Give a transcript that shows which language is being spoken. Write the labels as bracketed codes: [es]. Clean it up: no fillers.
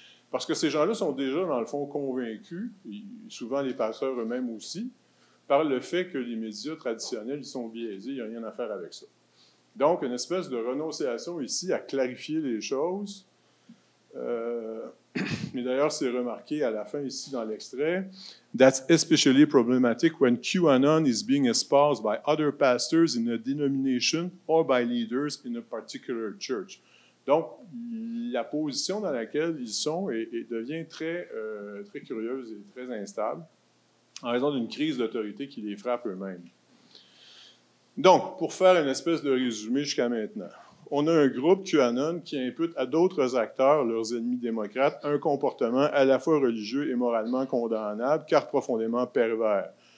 [fr] Parce que ces gens-là sont déjà, dans le fond, convaincus, et souvent les pasteurs eux-mêmes aussi, par le fait que les médias traditionnels, ils sont biaisés, il n'y a rien à faire avec ça. Donc, une espèce de renonciation ici à clarifier les choses. Mais d'ailleurs, c'est remarqué à la fin ici dans l'extrait. [en] That's especially problematic when QAnon is being espoused by other pastors in a denomination or by leaders in a particular church. [fr] Donc, la position dans laquelle ils sont devient très curieuse et très instable en raison d'une crise d'autorité qui les frappe eux-mêmes. Donc, pour faire une espèce de résumé jusqu'à maintenant, on a un groupe QAnon qui impute à d'autres acteurs, leurs ennemis démocrates, un comportement à la fois religieux et moralement condamnable, car profondément pervers.